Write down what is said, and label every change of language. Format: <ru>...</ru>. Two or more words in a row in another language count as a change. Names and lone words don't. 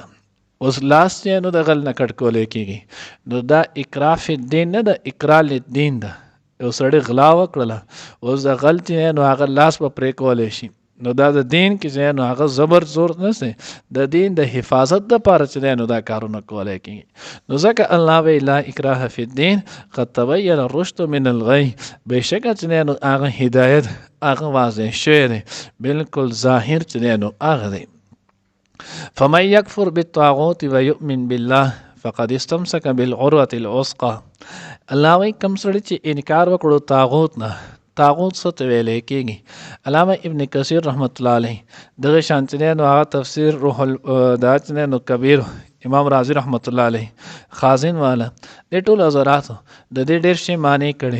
<ps>اوس لاس چې نو د غل نه کټ کولی کېږي نو دا</ps> <ar>اکراه فی الدین</ar> <ps>نه ده،</ps> <ar>اکراه للدین</ar> <ps>ده. یو سړی غلا وکړله اوس د غل چې نو هغه لاس به پرې کولی شي نو دا د دین کې نو هغه زبر زور نشته، د دین د حفاظت دپاره چې نو دا کارونه کولی کېږي. نو ځکه الله وی</ps> <ar>لا اکراه فی الدین قد تبین الرشد من الغی،</ar> <ps>بېشکه چې نو هغه هدایت هغه واضح شوی دی، بلکل ظاهر چې نو هغه دی.</ps> <ar>فمن یکفر بالطاغوت ویؤمن بالله فقد استمسک بالعروة الوثقی.</ar> <ps>الله وی کم سړی چې انکار وکړو طاغوت نه، طاغوت څه ته ویلی کېږي؟ علامه ابن کثیر</ps> <ar>رحمت الله علیه</ar> <ps>دغه شان چې نو هغه تفسیر روح دا چې نو کبیر امام رازی</ps> <ar>رحمت الله علیه</ar> <ps>خازن والا د ټول حضراتو د دې ډېر شی معنی کړي.</ps>